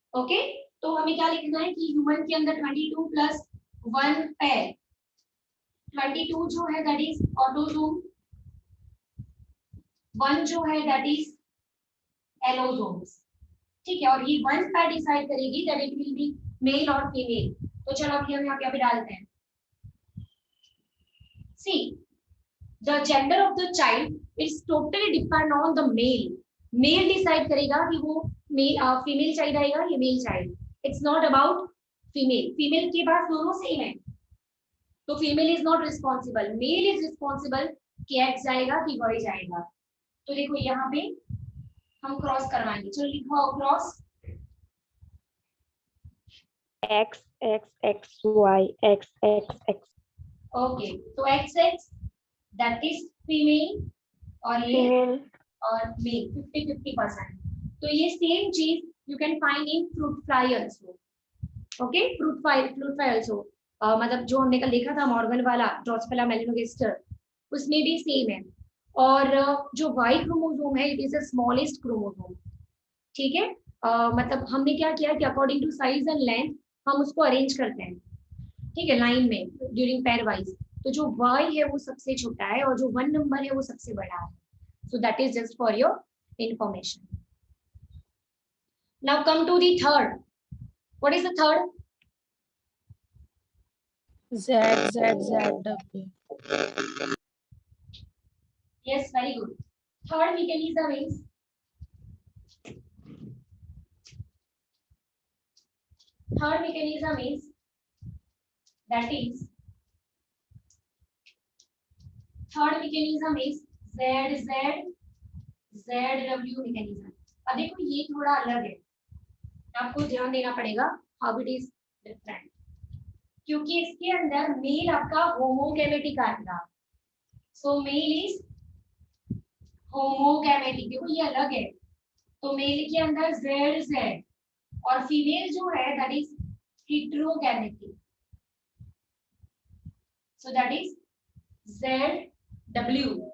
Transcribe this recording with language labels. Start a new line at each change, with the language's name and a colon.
Hindi: Okay, तो हमें क्या लिखना है कि ह्यूमन के अंदर 22 प्लस 1 पेयर, 22 जो है दैट इज ऑटोसोम, 1 जो है दैट इज एलोसोम्स, ठीक है। और ये 1 पेयर डिसाइड करेगी that it will be mail और फीमेल। तो चलो अभी हम यहाँ पे डालते हैं,
English: See the gender of the child is totally depend on the male.
Hindi: Male decide करेगा कि वो female child आएगा या male child.
English: It's not about female.
Hindi: Female के पास दोनों सेम है, तो
English: female is not responsible. Male is responsible
Hindi: कि X जाएगा कि Y जाएगा। तो देखो यहाँ पे हम क्रॉस करवाएंगे, चलो लिखो cross. X X X Y X X X. Okay, तो XX that is female और ये
English: Female.
Hindi: और मेल 50-50%।
English: तो ये सेम चीज you can find in fruit fly also.
Hindi: Okay, fruit fly also, मतलब जो हमने कल देखा था मॉर्गन वाला ड्रोसोफिला मेलानोगास्टर, उसमें भी सेम है। और जो वाई क्रोमोसोम है it is the smallest chromosome, ठीक है। मतलब हमने क्या किया कि according to size and length हम उसको अरेंज करते हैं, ठीक है, लाइन में ड्यूरिंग पेयर वाइज। तो जो वाई है वो सबसे छोटा है और जो 1 नंबर है वो सबसे बड़ा है।
English: So that is just for your information. Now come to the third. What is the third? Z Z Z W. Yes, very good. Third mechanism is third mechanism is Z Z ZW mechanism.
Hindi: अब देखो ये थोड़ा अलग है, आपको ध्यान देना पड़ेगा हाउ इट इज डिफरेंट, क्योंकि इसके अंदर मेल आपका होमोगैमेटिक आएगा। सो मेल इज होमोगैमेटिक, देखो ये अलग है। तो मेल के अंदर जेड जेड और फीमेल जो है that is heterogametic, so that is Z W.